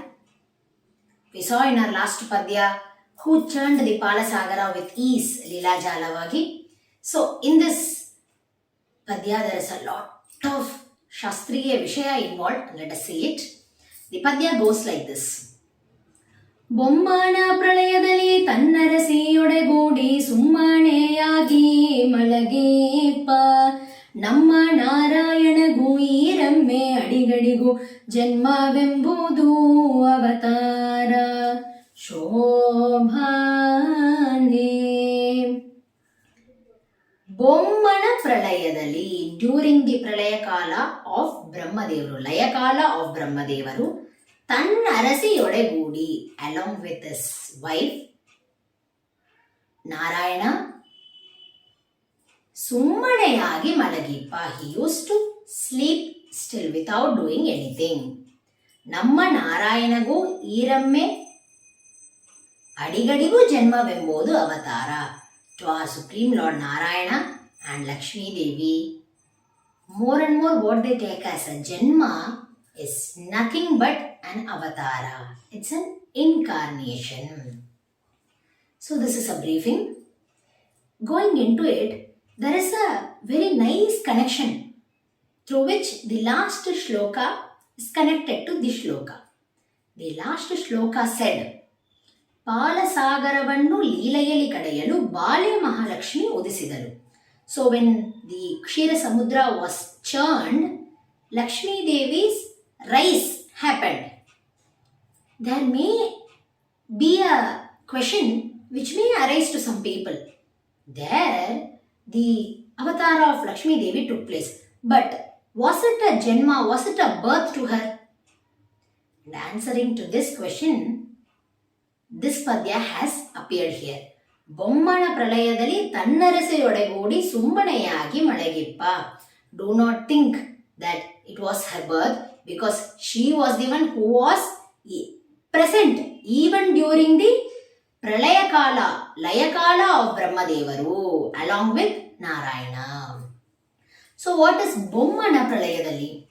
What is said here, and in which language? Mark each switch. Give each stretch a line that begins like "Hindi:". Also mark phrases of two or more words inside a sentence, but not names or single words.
English: We saw in our last Padya who churned the Palasagara with ease, Lila Jalavagi. So in this Padya there is a lot of
Kannada: Shastriya Vishaya
English: involved. Let us see it. The Padya goes like this.
Kannada: ಬೊಮ್ಮನ ಪ್ರಳಯದಲ್ಲಿ ತನ್ನರಸಿಯೊಡೆಗೂಡಿ ಸುಮ್ಮನೆಯಾಗಿ ಮಲಗೇಪ ನಮ್ಮ ನಾರಾಯಣಗೂ ಈರಮ್ಮೆ ಅಡಿಗಡಿಗೂ ಜನ್ಮವೆಂಬುದು ಅವತಾರ ಶೋಭಾನೆ. ಬೊಮ್ಮನ ಪ್ರಳಯದಲ್ಲಿ
English: during the Pralaya Kala of Brahmadevaru,
Kannada: ಲಯಕಾಲ ಆಫ್ ಬ್ರಹ್ಮದೇವರು, ತನ್ನ ಅರಸಿಯೊಡೆಗೂಡಿ
English: along with his wife
Kannada: ನಾರಾಯಣ ಸುಮ್ಮನೆಯಾಗಿ ಮಲಗಿಪ್ಪ.
English: he used to sleep still without doing anything.
Kannada: ನಮ್ಮ ನಾರಾಯಣಗೂ ಈರಮ್ಮೆ ಅಡಿಗಡಿಗೂ ಜನ್ಮವೆಂಬುದು ಅವತಾರ.
English: to our supreme lord Narayana and Lakshmi Devi, more and more what they take as a janma is nothing but an avatara. It's an incarnation. So this is a briefing. Going into it, there is a very nice connection through which the last shloka is connected to this shloka. The last shloka said,
Kannada: ಪಾಲಸಾಗರವನ್ನು ಲೀಲೆಯಲ್ಲಿ ಕಡೆಯಲು ಬಾಲೆ ಮಹಾಲಕ್ಷ್ಮಿ ಉದಿಸಿದಳು.
English: So when the Kshira Samudra was churned, Lakshmi Devi's rise happened. There may be a question which may arise to some people. There, the avatar of Lakshmi Devi took place. But was it a Janma? Was it a birth to her? And answering to this question, this Padya has appeared here.
Kannada: ಬೊಮ್ಮನ ಪ್ರಳಯದಲ್ಲಿ ತನ್ನರಸೆಯೊಡೆಗೂಡಿ ಸುಮ್ಮನೆಯಾಗಿ ಮಲಗಿಪ್ಪ.
English: Do not think that it was her birth, because she was the one who was present even during the Pralaya Kala, Laya Kala of Brahmadevaru along with Narayana. So what is
Kannada: Bommana Pralayadalli?